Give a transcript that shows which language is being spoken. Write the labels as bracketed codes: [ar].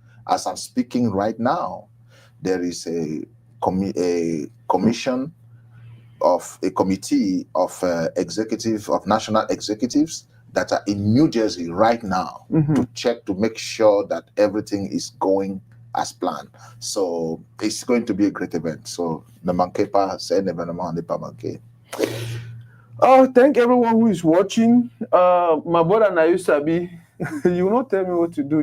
[en] As I'm speaking right now, there is a commission of a committee of national executives that are in New Jersey right now to check to make sure that everything is going as planned. So it's going to be a great event. [fr] So ne manquez pas, c'est un événement à ne pas manquer. [en] Thank everyone who is watching. My brother Nayu Sabi, you will not tell me what to do.